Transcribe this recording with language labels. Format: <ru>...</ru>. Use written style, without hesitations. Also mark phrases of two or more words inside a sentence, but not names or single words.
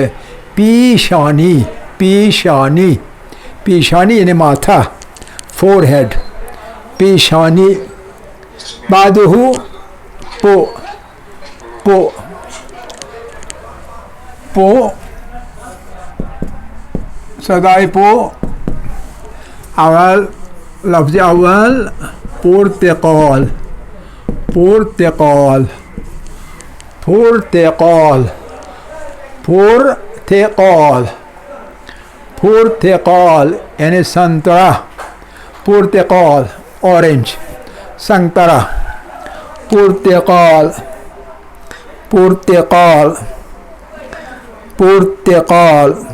<ur>پیشانی، پیشانی، پیشانی یعنی ماتھا، فور ہیڈ، پیشانی. بعد ہو پو، پو، پو</ur> <fa>صدای پو اول لفظ اول پرتقال پرتقال پرتقال پرتقال پرتقال</fa> <ur>یعنی سنترا</ur> <fa>پرتقال اورنج سنترا پرتقال پرتقال پرتقال</fa>